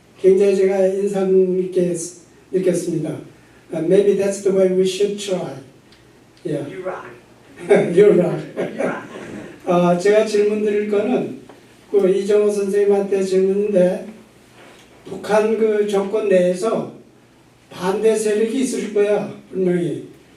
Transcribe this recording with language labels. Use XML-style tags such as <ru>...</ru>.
<ko>굉장히 제가 인상 있게 느꼈습니다.</ko> <en>Maybe that's the way we should try. Yeah. You rock. You're right.</en> <ko>제가 질문 드릴 거는 그 이정호 선생님한테 질문인데 북한 그 정권 내에서 반대 세력이 있을 거야 분명히.</ko>